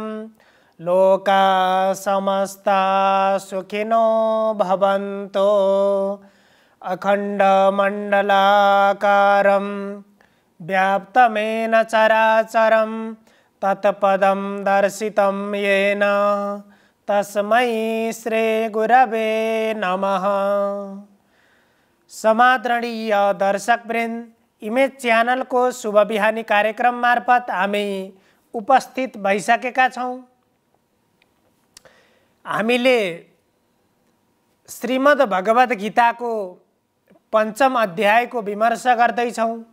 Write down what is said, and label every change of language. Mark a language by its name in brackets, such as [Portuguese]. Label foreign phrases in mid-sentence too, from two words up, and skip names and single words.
[Sanskrit] लोकाः समस्ताः सुखिनो भवन्तु। अखण्डमण्डलाकारं व्याप्तमेन चराचरं तत्पदं दर्शितं येन तस्मै श्री गुरवे नमः। [Nepali] समादरणीय दर्शकवृन्द, इमेज च्यानल को शुभ बिहानी कार्यक्रम मार्फत हामी उपस्थित भइसकेका छौं। हामीले श्रीमद् भगवत गीता को पंचम अध्याय को विमर्श गर्दै छौं।